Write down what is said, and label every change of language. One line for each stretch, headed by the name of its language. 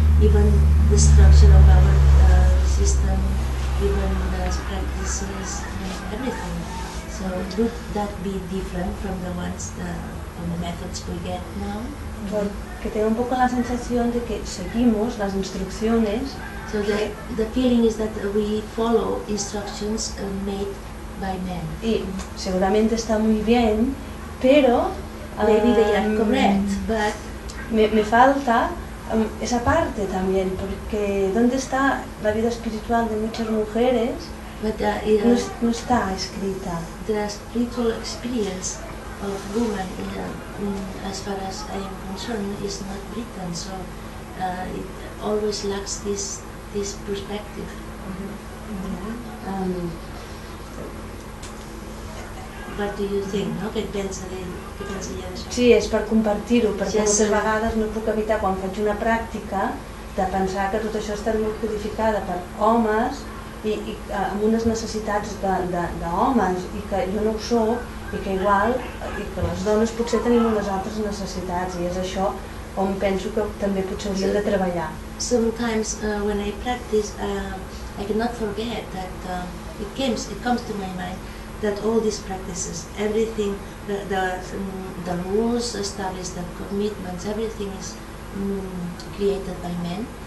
English: Even the structure of our system, even the practices, everything. So would that be different from the ones, from the methods we get now?
Spanish: Porque tengo un poco la sensación de que seguimos las instrucciones.
English: So the feeling is that we follow instructions made by men.
Spanish: Y seguramente está muy bien, pero
English: maybe they are correct, but
Spanish: me falta esa parte también, porque ¿dónde está la vida espiritual de muchas mujeres?
English: But
Spanish: no está escrita.
English: The spiritual experience of women, as far as I am concerned, is not written. So it always lacks this perspective. What do you think? No?
Catalan: Què pensa ella d'això? Sí, és per compartir-ho, perquè moltes vegades no puc evitar, quan faig una pràctica, de pensar que tot això està molt codificada per homes i amb unes necessitats d'homes i que jo no ho soc i que igual i que les dones potser tenim unes altres necessitats i és això on penso que també potser hauríem de treballar.
English: Sometimes when I practice, I cannot forget that it comes to my mind that all these practices, everything, the rules established, the commitments, everything is created by men.